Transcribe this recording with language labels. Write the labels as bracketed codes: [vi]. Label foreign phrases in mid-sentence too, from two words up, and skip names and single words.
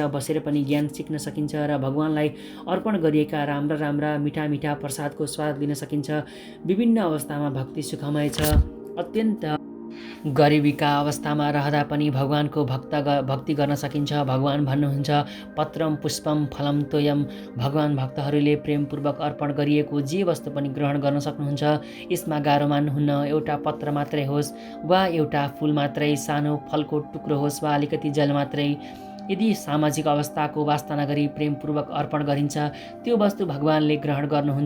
[ne] बसेर पनि ज्ञान सिक्न सकिन्छ र भगवानलाई अर्पण गरिएका राम्रा राम्रा मिठा मिठा प्रसादको स्वाद लिन सकिन्छ। विभिन्न अवस्थामा भक्ति सुखमय छ। अत्यन्त गरिबीका अवस्थामा रहँदा पनि भगवानको भक्ति गर्न सकिन्छ। भगवान भन्नुहुन्छ, [sa] पत्रम पुष्पम फलम तोयम। [ne] भगवान भक्तहरूले प्रेमपूर्वक अर्पण गरिएको जे वस्तु पनि ग्रहण गर्न सक्नुहुन्छ। यसमा गाह्रो मान्नुहुन्न। एउटा पत्र मात्रै होस् वा एउटा फुल मात्रै, सानो फलको टुक्रो होस् वा अलिकति जल मात्रै, यदि सामाजिक अवस्थाको वास्ता नगरी प्रेमपूर्वक अर्पण गरिन्छ, त्यो वस्तु भगवानले ग्रहण गर्नुहुन्छ।